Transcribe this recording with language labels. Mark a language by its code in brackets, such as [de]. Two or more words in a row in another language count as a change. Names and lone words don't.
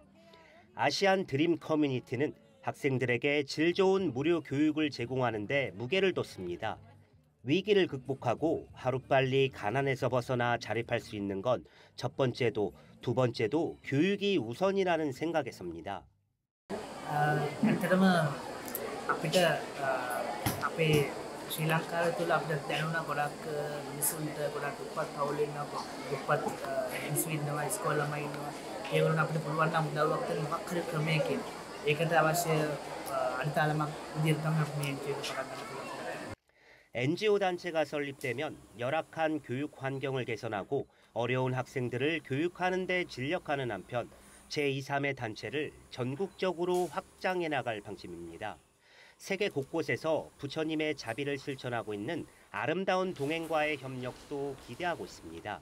[ko] 아시안 드림 커뮤니티는 학생들에게 질 좋은 무료 교육을 제공하는 데 무게를 뒀습니다. 위기를 극복하고 하루빨리 가난에서 벗어나 자립할 수 있는 건 첫 번째도 두 번째도 교육이 우선이라는 생각에서입니다. [si] ඇත්තටම අපිට අපේ ශ්‍රී ලංකාවේ තුල අපිට දැනුණා ගොඩක් මිනිසුන්ට ගොඩක් දුප්පත් පවුල් ඉන්නවා දුප්පත් මිනිස්සු ඉන්නවා ඉස්කෝල ළමයි ඉන්නවා ඒගොල්ලන් අපිට පුළුවන් නම් උදව්වක් දෙන්න මොකක් හරි ක්‍රමයකින් ඒකට අවශ්‍ය අනිතාලමක් විදිහට තමයි අපි මේ ජීවිත පටන් ගන්න පුළුවන්. [ko] NGO 단체가 설립되면 열악한 교육 환경을 개선하고 어려운 학생들을 교육하는 데 진력하는 한편 제2, 3의 단체를 전국적으로 확장해 나갈 방침입니다. 세계 곳곳에서 부처님의 자비를 실천하고 있는 아름다운 동행과의 협력도 기대하고 있습니다.